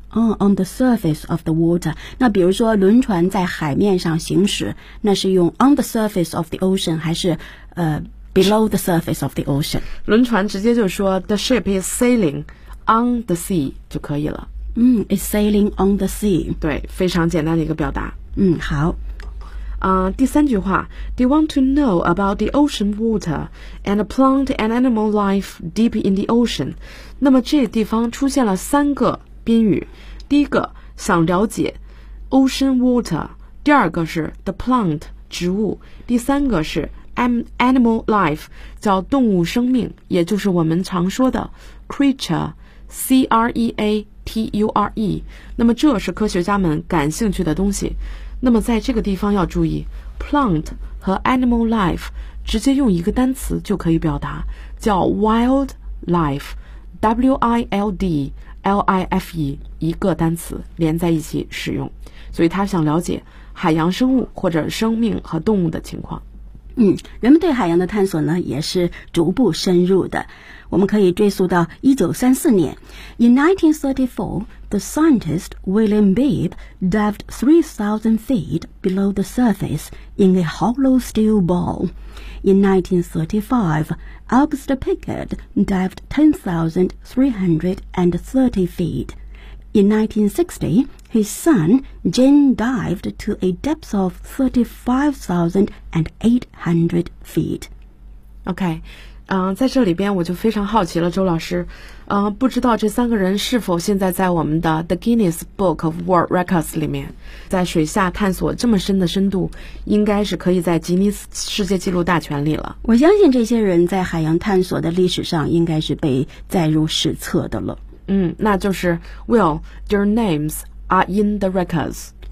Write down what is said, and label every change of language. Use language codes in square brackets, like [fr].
[en] On the surface of the water， [zh] 那比如说轮船在海面上行驶，那是用 [en] on the surface of the ocean [zh] 还是 [en] below the surface of the ocean？ [zh] 轮船直接就说 [en] the ship is sailing on the sea [zh] 就可以了。 [en] It's sailing on the sea. [zh] 对，非常简单的一个表达。嗯，好。第三句话 [en] ，Do you want to know about the ocean water and the plant and animal life deep in the ocean？ [zh] 那么这地方出现了三个宾语，第一个想了解 ocean water， 第二个是 the plant 植物，第三个是 animal life 叫动物生命，也就是我们常说的 creature， C R E A T U R E。那么这是科学家们感兴趣的东西。那么在这个地方要注意 plant 和 animal life 直接用一个单词就可以表达，叫 wild life， W-I-L-D L-I-F-E 一个单词连在一起使用，所以他想了解海洋生物或者生命和动物的情况。嗯，人们对海洋的探索呢也是逐步深入的，我们可以追溯到1934年。 [en] In 1934, the scientist William Beebe dived 3,000 feet below the surface in a hollow steel ball. In 1935, Auguste Piccard dived 10,330 feet. In 1960, his son, Jean, dived to a depth of 35,800 feet. [zh] Okay. 在这里边我就非常好奇了，周老师，不知道这三个人是否现在在我们的 The Guinness Book of World Records 里面。在水下探索这么深的深度，应该是可以在吉尼斯世界纪录大全里了。我相信这些人在海洋探索的历史上应该是被载入史册的了。 [en] 嗯， [zh] 那就是 [en] Will, their names are in the records.